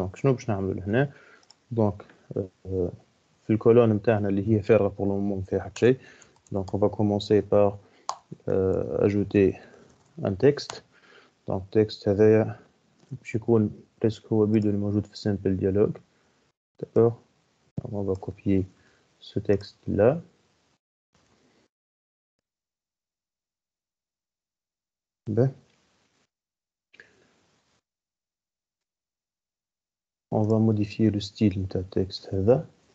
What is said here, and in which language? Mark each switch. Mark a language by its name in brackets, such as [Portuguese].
[Arabic] Donc شنو باش نعملوا هنا؟ donc في الكولون نتاعنا اللي هي فارغه [French] pour le moment [Arabic] ما فيها حتى شيء. [French] donc on va commencer par ajouter un texte. [Arabic] donc texte هذايا باش يكون [French] presque [Arabic] هو بيدو اللي موجود في simple dialogue. [French] d'accord, on va copier ce texte là. ben on va modifier le style de texte [Arabic] هذا.